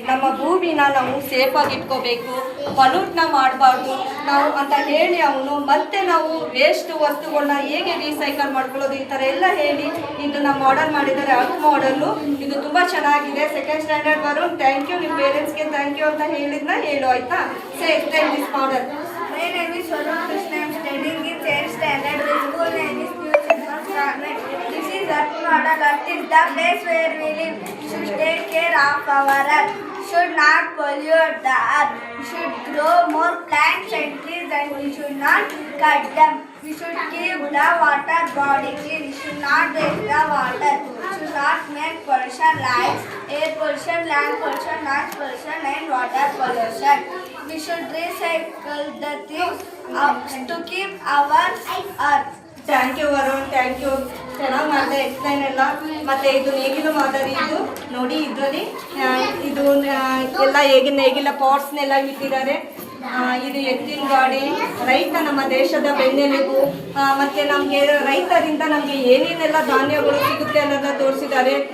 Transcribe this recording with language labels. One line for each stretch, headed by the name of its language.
Kannada: ನಮ್ಮ ಭೂಮಿನ ನಾವು ಸೇಫಾಗಿ ಇಟ್ಕೋಬೇಕು, ಪಲ್ಯೂಟ್ನ ಮಾಡಬಾರ್ದು ನಾವು ಅಂತ ಹೇಳಿ ಅವನು ಮತ್ತೆ ನಾವು ವೇಸ್ಟ್ ವಸ್ತುಗಳನ್ನ ಹೇಗೆ ರೀಸೈಕಲ್ ಮಾಡ್ಕೊಳ್ಳೋದು ಈ ಥರ ಎಲ್ಲ ಹೇಳಿ ಇದು ನಮ್ಮ ಮಾಡೆಲ್ ಮಾಡಿದ್ದಾರೆ. ಅರ್ತ್ ಮಾಡೆಲ್ಲು ಇದು ತುಂಬ ಚೆನ್ನಾಗಿದೆ. Second standard Varun, thank you. ನಿಮ್ಮ ಪೇರೆಂಟ್ಸ್ಗೆ ಥ್ಯಾಂಕ್ ಯು ಅಂತ ಹೇಳಿದ್ನ ಹೇಳು, ಆಯಿತಾ?
English: Say explain this model. My name is Varun Krishna. I am studying in 10th standard. The school name is New Circus Government. This is Earth model. Earth is the place where we live. Should take care of our earth. Should not pollute the earth. We should grow more plants and trees, and we should not cut them. We should keep the water body clean. We should not waste the water. We should not make pollution like air pollution, land pollution, noise pollution, and water pollution. We should recycle the things to keep our earth.
Kannada: Thank you Varun, thank you. ಚೆನ್ನಾಗಿ ಮಾಡಿದೆ explain ಎಲ್ಲ. ಮತ್ತು ಇದು ನೇಗಿಲು ಮಾದರಿ. ಇದು ನೋಡಿ, ಇದರಲ್ಲಿ ಇದು ಎಲ್ಲ ನೇಗಿಲ ಪಾಟ್ಸ್ನೆಲ್ಲ ಇಟ್ಟಿದ್ದಾರೆ. ಇದು ಎತ್ತಿನ ಗಾಡಿ. ರೈತ ನಮ್ಮ ದೇಶದ ಬೆನ್ನೆಲುಬು. ಮತ್ತು ನಮಗೆ ರೈತರಿಂದ ನಮಗೆ ಏನೇನೆಲ್ಲ ಧಾನ್ಯಗಳು ಸಿಗುತ್ತೆ ಅನ್ನೋದನ್ನ ತೋರಿಸಿದ್ದಾರೆ.